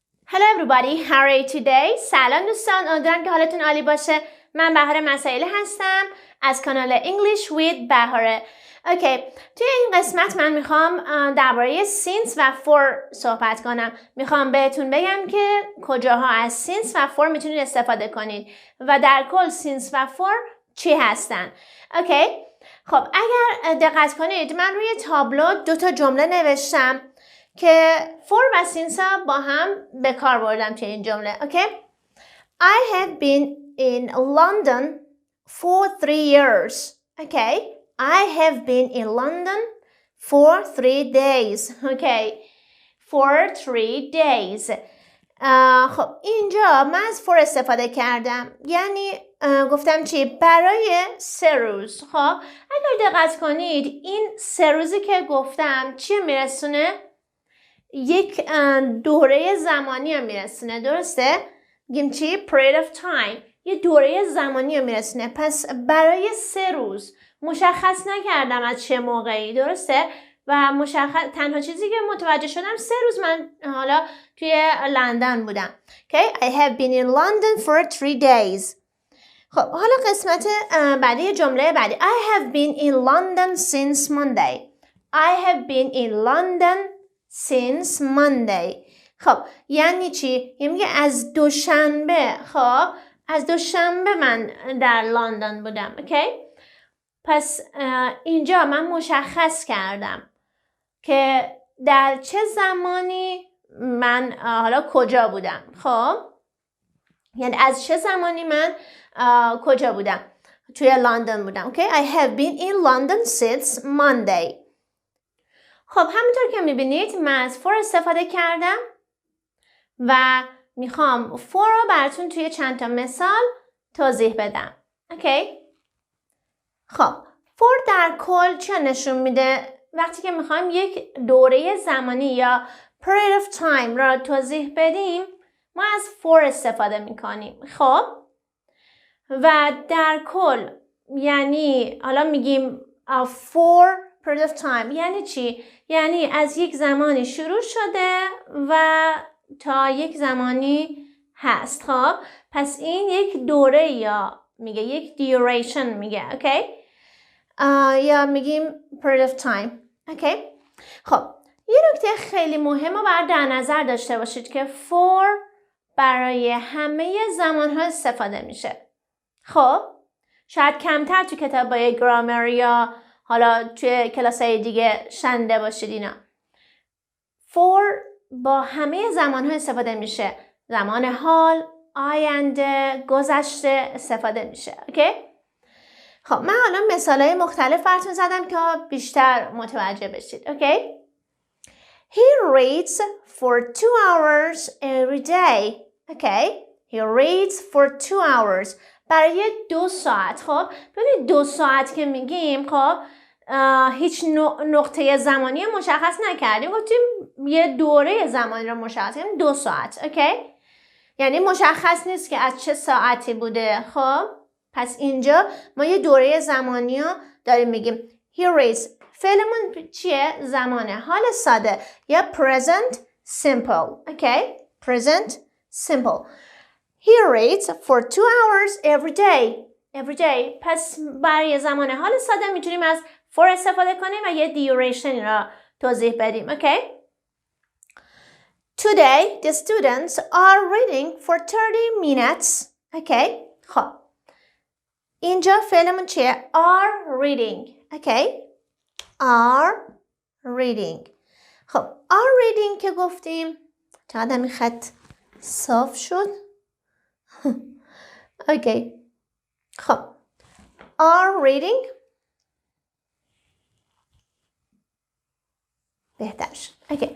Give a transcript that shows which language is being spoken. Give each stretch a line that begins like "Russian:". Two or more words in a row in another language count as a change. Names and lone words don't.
English: Hello everybody, how are you today?
Persian: سلام دوستان، امیدوارم که حالتون عالی باشه. من بهاره مسائل هستم از کانال English with بهاره. اوکی، توی این قسمت من میخوام درباره since و for صحبت کنم. میخوام بهتون بگم که کجاها از since و for میتونید استفاده کنید و در کل since و for چی هستن. اوکی، خب اگر دقت کنید من روی تابلو 2 جمله نوشتم که for و since با هم به کار بردم توی این جمله. اوکی،
English: I have been in London for 3 years. Okay, I have been in London for 3 days. Okay, for 3 days.
Persian: خب اینجا من از for استفاده کردم، یعنی گفتم چی؟ برای 3 روز. خب اگر دقت کنید این 3 روزی که گفتم چی میرسونه؟ یک دوره زمانی رو میرسونه، درسته؟ میگیم چی؟
English: period of time،
Persian: یه دوره زمانی رو میرسونه. پس برای 3 روز مشخص نکردم از چه موقعی، درسته؟ و تنها چیزی که متوجه شدم 3 روز من حالا توی لندن بودم.
English: Okay, I have been in London for 3 days.
Persian: خب حالا قسمت بعدی جمله بعدی.
English: I have been in London since Monday. I have been in London since Monday.
Persian: خب یعنی چی؟ یعنی از دوشنبه. خب از دوشنبه من در لندن بودم. اوکی؟ پس اینجا من مشخص کردم که در چه زمانی من حالا کجا بودم. خب یعنی از چه زمانی من کجا بودم؟ توی لندن بودم. اوکی؟
English: I have been in London since Monday.
Persian: خب همونطور که میبینید من از for استفاده کردم و میخوام for رو براتون توی چند تا مثال توضیح بدم. اوکی؟ خب for در کل چه نشون میده؟ وقتی که میخوایم یک دوره زمانی یا
English: period of time
Persian: را توضیح بدیم ما از for استفاده میکنیم. خب و در کل یعنی حالا میگیم
English: for period of time
Persian: یعنی چی؟ یعنی از یک زمانی شروع شده و تا یک زمانی هست. خب پس این یک دوره یا میگه یک duration میگه. اوکی؟ یا میگیم
English: period of time.
Persian: اوکی؟ خب یه نکته خیلی مهم رو باید در نظر داشته باشید که for برای همه زمانها استفاده میشه. خب شاید کمتر تو کتابای گرامر یا حالا توی کلاسای دیگه شنیده باشید اینا. for با همه زمانها استفاده میشه. زمان حال، آینده، گذشته استفاده میشه. اوکی؟ خب من حالا مثالای مختلف براتون زدم که بیشتر متوجه بشید. اوکی؟
English: He reads for 2 hours every day. Okay? He reads for 2 hours.
Persian: برای 2 ساعت. خب ببینید 2 ساعت که میگیم خب هیچ نقطه زمانی مشخص نکردیم، گفتیم یه دوره زمانی رو مشخص کردیم 2 ساعت. اوکی؟ یعنی مشخص نیست که از چه ساعتی بوده. خب پس اینجا ما یه دوره زمانی رو داریم میگیم.
English: He reads.
Persian: فعلمون چیه؟ زمان حال ساده یا
English: present simple.
Persian: اوکی؟
English: present simple. He reads for 2 hours every day. Every day.
Persian: پس برای زمان حال ساده میتونیم از for استفاده کنیم و یه duration را توضیح بدیم. اوکی؟
English: Today the students are reading for 30 minutes.
Persian: اوکی؟ خب اینجا فعلمون چیه؟
English: are reading. اوکی؟ are reading.
Persian: خب
English: are reading
Persian: که گفتیم چقدر این خط صاف شد. اوکی. خب
English: are reading
Persian: بهتر شد. اوکی.